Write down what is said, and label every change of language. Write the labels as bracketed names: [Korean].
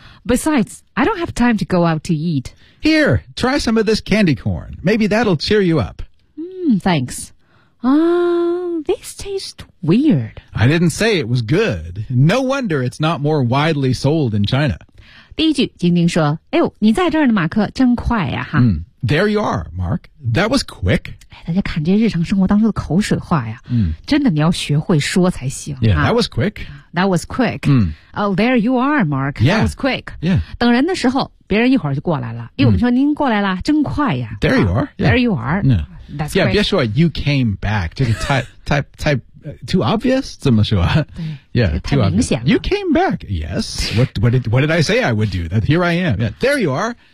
[English] Besides, I don't have time to go out to eat. Here, try some of this candy corn. Maybe that'll cheer you up. Thanks. These taste weird. I didn't say it was good. No wonder it's not more widely sold in China. [Chinese] 第一句晶晶说哎呦你在这儿呢马克真快呀、 [English] There you are, Mark. That was quick. [Chinese] 哎，大家看这日常生活当中的口水话呀、真的你要学会说才行。 [English] Yeah, that was quick. That was quick.、Oh, there you are, Mark. Yeah, that was quick. Yeah. [Chinese] 等人的时候别人一会儿就过来了。因为我们说您过来了真快呀。 [English] There you are.、 There you are.、That's quick. [Chinese] 别说 [English] you came back. [Chinese] 这个太 [English] too obvious? [Chinese] 怎么说? [English] Yeah, too obvious. You came back. Yes. What did I say I would do? That here I am. Yeah, there you are.